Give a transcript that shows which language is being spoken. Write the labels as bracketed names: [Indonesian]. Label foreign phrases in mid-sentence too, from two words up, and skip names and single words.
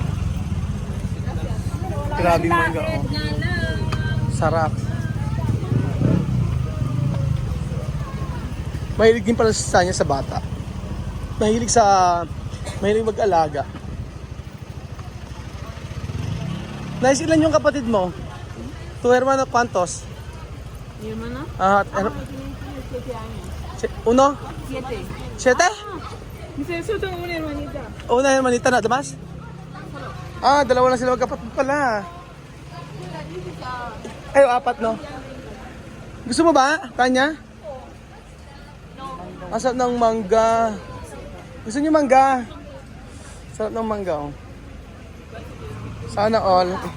[Filipino] Grabe mangga, oh. Sarap. Mahilig din pala sa kanya sa bata. Mahilig mag-alaga. Nice, ilan yung kapatid mo? [Spanish] 2 hermano, ¿cuántos? Mi hermana? Uno? 7. 7? Solo tengo una hermanita. Una hermanita na, damas? [Filipino] Dalawa lang sila magkapatid pala. Ay, 4 no? Gusto mo ba, Tanya? Masarap ng mangga. Gusto niyo mangga? Sarap ng mangga, oh. Sana all.